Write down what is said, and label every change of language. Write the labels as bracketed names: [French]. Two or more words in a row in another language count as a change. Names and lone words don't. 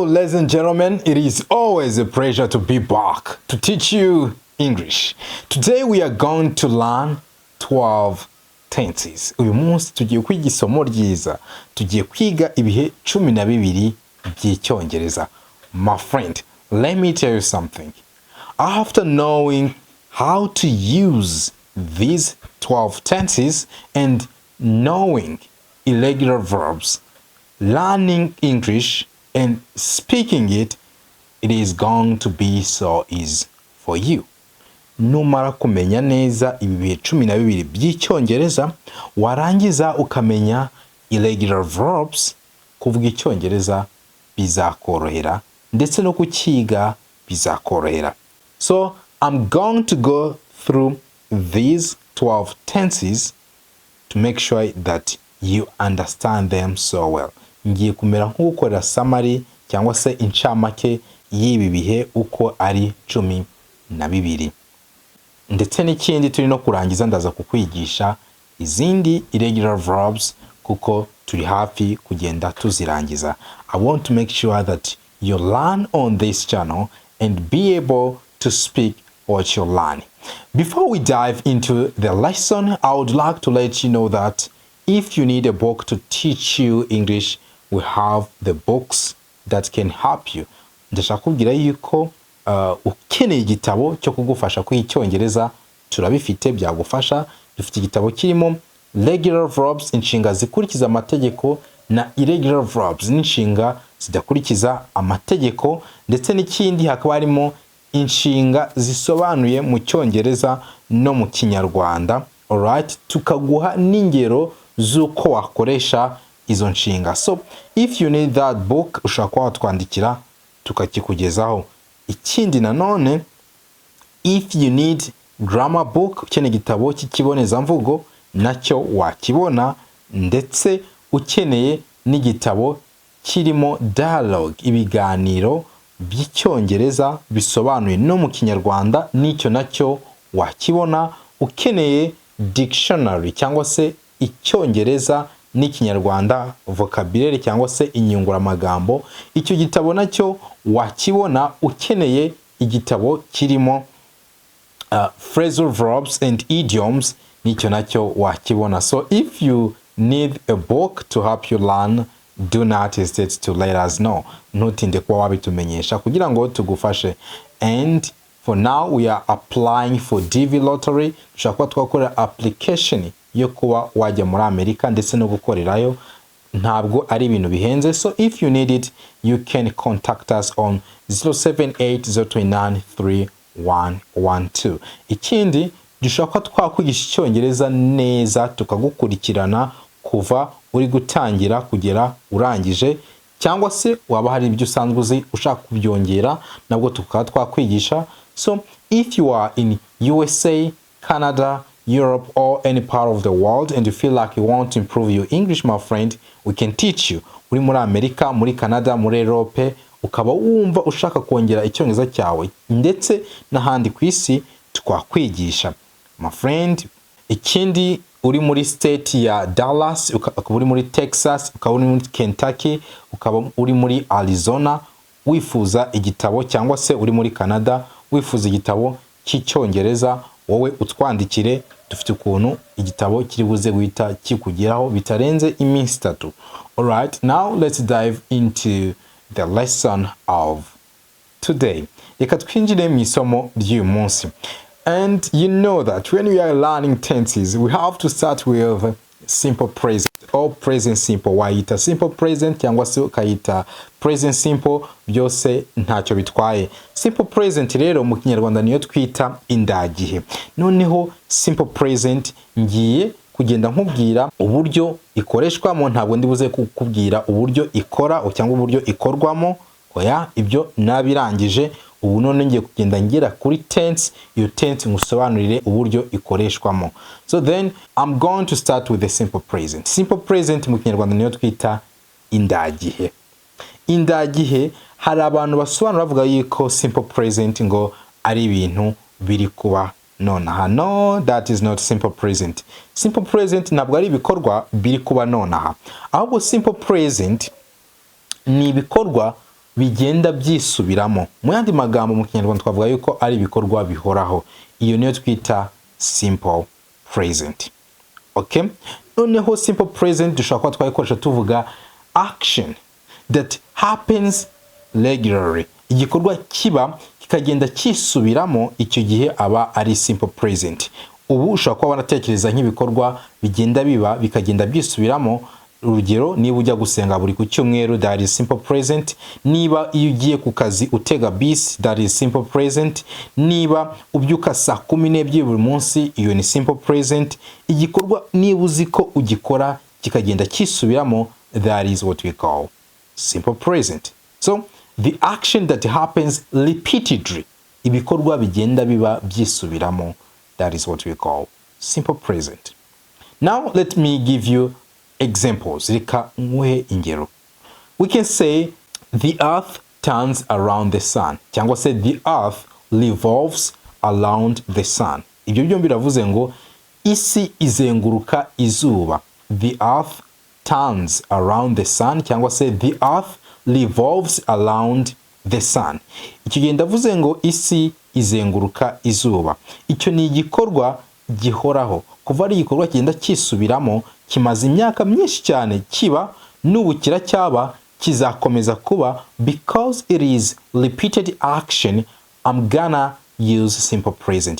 [English] Ladies and gentlemen, it is always a pleasure to be back to teach you English. Today we are going to learn 12 tenses. [Kinyarwanda] Uyu munsi tugiye kwiga isomo ryiza. Tugiye kwiga ibihe 12 by'icyongereza. [English] My friend, let me tell you something. After knowing how to use these 12 tenses and knowing irregular verbs, learning English and speaking it is going to be so easy for you. [Kinyarwanda] Numara kumenya neza ibihe 12 by'icyongereza, warangiza ukamenya [English] irregular verbs, [Kinyarwanda] kuvuga icyongereza bizakorohera ndetse no kukiga bizakorohera. [English] So I'm going to go through these 12 tenses to make sure that you understand them so well. [Kinyarwanda] Ngiye kumera nk'ukorera summary cyangwa se incamake y'ibi bihe uko ari 12. Ndetse n'ikindi turi no kurangiza ndaza kukwigisha izindi [English] irregular verbs [Kinyarwanda] kuko turi hafi kugenda tuzirangiza. [English] I want to make sure that you learn on this channel and be able to speak what you're learning. Before we dive into the lesson, I would like to let you know that if you need a book to teach you English, we have the books that can help you. [Kinyarwanda] Ndashaka kubwira yuko ukeneye igitabo cyo kugufasha kwiga icyongereza turabifite byagufasha. Dufite igitabo kirimo [English] regular verbs, [Kinyarwanda] inshinga zikurikiza amategeko, na [English] irregular verbs, [Kinyarwanda] inshinga zidakurikiza amategeko, ndetse n'ikindi hakaba harimo inshinga zisobanuye mu cyongereza no mu kinyarwanda. Alright, tukaguha n'ingero z'uko wakoresha izo nshinga. [English] So if you need that book, [Kinyarwanda] ushaka watwandikira tukakikugezaho. Ikindi nanone, [English] if you need grammar book, [Kinyarwanda] ukeneye igitabo cy'ikibonezamvugo, nacyo wakibona, ndetse ukeneye n'igitabo kirimo dialogue, ibiganiro by'icyongereza bisobanuye no mu kinyarwanda, nicyo nacyo wakibona. Ukeneye dictionary cyangwa se icyongereza n'ikinyarwanda vocabulary cyangwa se inyunguramagambo, icyo gitabo nacyo wakibona. Ukeneye igitabo kirimo [English] phrasal verbs and idioms, [Kinyarwanda] nicyo nacyo wakibona. [English] So if you need a book to help you learn, do not hesitate to let us know. [Kinyarwanda] Ntutinde kuba wabitumenyesha kugira ngo tugufashe. [English] And for now we are applying for DV lottery. [Kinyarwanda] Dushaka twakora application yo kuba wajya muri Amerika ndetse no gukorerayo. Ntabwo ari ibintu bihenze. [English] So if you need it, you can contact us on 078-029-3112. [Kinyarwanda] Ikindi, dushaka twakwigisha icyongereza neza tukagukurikirana kuva uri gutangira kugera urangije, cyangwa se waba hari ibyo usanzwe uzi ushaka kubyongera, nabwo tukaba twakwigisha. [English] So if you are in USA, Canada, Europe, or any part of the world and you feel like you want to improve your English, my friend, we can teach you. [Kinyarwanda] Uri muri Amerika, muri Canada, muri Europe, ukaba wumva ushaka kongera icyongereza cyawe ndetse n'ahandi ku isi, twakwigisha, [English] my friend. [Kinyarwanda] Ikindi, uri muri state ya Dallas, ukaba uri muri Texas, ukaba uri muri Kentucky, ukaba uri muri Arizona, wifuza igitabo, cyangwa se uri muri Canada wifuza igitabo cy'icyongereza, wowe utwandikire. Dufite ukuntu igitabo kiri buze guhita kikugeraho bitarenze iminsi 3. [English] Alright, now let's dive into the lesson of today. [Kinyarwanda] Reka twinjire mu isomo ry'uyu munsi. [English] And you know that when we are learning tenses, we have to start with simple present or present simple. [Kinyarwanda] Wayita [English] simple present [Kinyarwanda] cyangwa se ukayita [English] present simple, [Kinyarwanda] byose ntacyo bitwaye. [English] Simple present [Kinyarwanda] rero mu kinyarwanda niyo twita indagihe. Noneho [English] simple present [Kinyarwanda] ngiye kugenda nkubwira uburyo ikoreshwamo, ntabwo ndibuze kukubwira uburyo ikora cyangwa uburyo ikorwamo. Oya, ibyo nabirangije. Ubu none ngiye kugenda ngera kuri tense, iyo tense ngusobanurire uburyo ikoreshwamo. [English] So then I'm going to start with the simple present. Simple present [Kinyarwanda] mu kinyarwanda niyo twita indagihe. Indagihe, hari abantu basobanura bavuga yuko [English] simple present [Kinyarwanda] ngo ari ibintu biri kuba nonaha. [English] No, that is not simple present. Simple present [Kinyarwanda] ntabwo ari ibikorwa biri kuba nonaha, ahubwo [English] simple present [Kinyarwanda] ni ibikorwa bigenda byisubiramo. Mu yandi magambo mu Kinyarwanda twavuga yuko ari ibikorwa bihoraho. Iyo niyo twita [English] simple present. [Kinyarwanda] Okay? [English] Noneho simple present [Kinyarwanda] dushobora kuba twayikoresha tuvuga [English] action that happens regularly. [Kinyarwanda] Igikorwa kiba kikagenda kisubiramo, icyo gihe aba ari [English] simple present. [Kinyarwanda] Ubu ushobora kuba wanatekereza nk'ibikorwa bigenda biba bikagenda byisubiramo. Urugero, niba ujya gusenga buri ku cyumweru, [English] that is simple present. [Kinyarwanda] Niba iyo ugiye ku kazi utega bisi, [English] that is simple present. [Kinyarwanda] Niba ubyuka saa 12 buri munsi, iyo ni [English] simple present. [Kinyarwanda] Igikorwa niba uzi ko ugikora kikagenda kisubiramo, [English] that is what we call simple present. So the action that happens repeatedly, [Kinyarwanda] ibikorwa bigenda biba byisubiramo, [English] that is what we call simple present. Now let me give you examples. [Kinyarwanda] Reka nguhe ingero. [English] We can say the earth turns around the sun, [Kinyarwanda] cyangwa se [English] the earth revolves around the sun. [Kinyarwanda] Ibyo byombi biravuze ngo isi izenguruka izuba. [English] The earth turns around the sun, [Kinyarwanda] cyangwa se [English] the earth revolves around the sun. [Kinyarwanda] Icyo gihe ndavuze ngo isi izenguruka izuba. Icyo ni igikorwa gihoraho. Kuva ari igikorwa kigenda kisubiramo, kimaze imyaka myinshi cyane kiba, n'ubu kiracyaba, kizakomeza kuba, [English] because it is repeated action, I'm gonna use simple present.